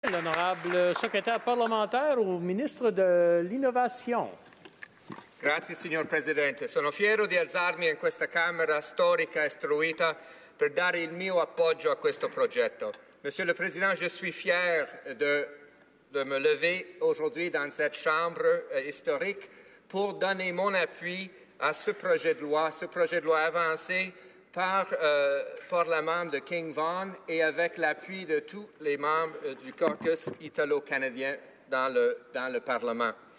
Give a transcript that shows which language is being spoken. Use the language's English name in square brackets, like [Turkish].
[French] L'honorable secrétaire parlementaire au ministre de l'Innovation. [Italian] Grazie signor Presidente. Sono fiero di alzarmi in questa Camera storica e istruita per dare il mio appoggio a questo progetto. [French] Monsieur le Président, je suis fier de me lever aujourd'hui dans cette Chambre historique pour donner mon appui à ce projet de loi avancé par la membre de King Vaughan et avec l'appui de tous les membres du caucus italo-canadien dans le Parlement.